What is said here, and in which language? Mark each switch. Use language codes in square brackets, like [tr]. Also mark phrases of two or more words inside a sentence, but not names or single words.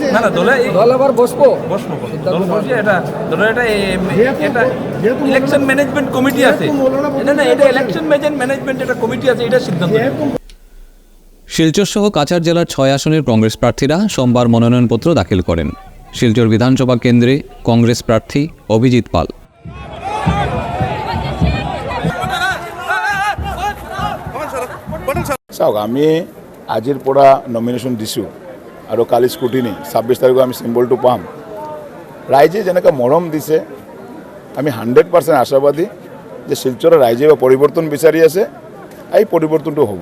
[bn] না না দল আবার বসবো দল বসে এটা দলের এটা [en] election management committee [bn] আছে, না না এটা [en] election management [bn] একটা কমিটি আছে, এটা সিদ্ধান্ত নেবে। শিলচর সহ কাছাড় জেলার 6 আসনের কংগ্রেস প্রার্থীরা সোমবার মনোনয়নপত্র দাখিল করেন। শিলচর বিধানসভা কেন্দ্রে কংগ্রেস প্রার্থী অভিজিৎ পাল। [as] চাওক, আমি আজিৰ পৰা নমিনেশ্যন দিছোঁ আৰু কালি স্কুটিনি 26 তাৰিখে আমি চিম্বলটো পাম। ৰাইজে যেনেকৈ মৰম দিছে, আমি 100% আশাবাদী যে শিলচৰৰ ৰাইজে পৰিৱৰ্তন বিচাৰি আছে, এই পৰিৱৰ্তনটো হ'ব।